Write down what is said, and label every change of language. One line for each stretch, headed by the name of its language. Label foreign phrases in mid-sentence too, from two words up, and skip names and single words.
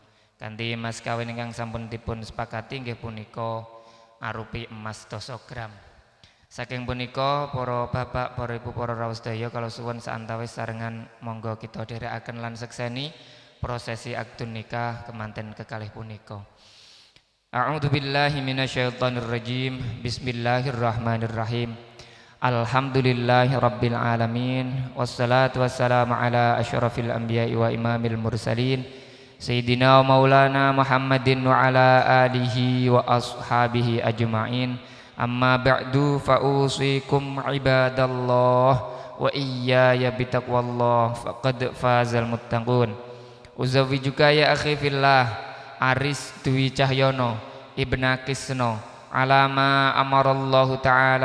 Javanese: Kanthi mas kawin ingkang sampun dipun sepakati inggih punika arupi emas 10 gram. Saking punika para bapak, para ibu, para rawuh sedaya kalau suwun saantawis sarengan monggo kita dherekaken lan sekseni prosesi
Arabic: عقد نكاح
Javanese: kemanten kekalih punika.
Arabic: أعوذ بالله من الشيطان الرجيم. بسم الله الرحمن الرحيم. الحمد لله رب العالمين والصلاة والسلام على أشرف الأنبياء وإمام المرسلين سيدنا ومولانا محمد وعلى آله وأصحابه أجمعين. أما بعد فأوصيكم عباد الله وإياي بتقوى الله فقد فاز المتقون. أزوجك يا أخي في الله Aris Dwi Cahyono ابن Kisno على ما أمر الله تعالى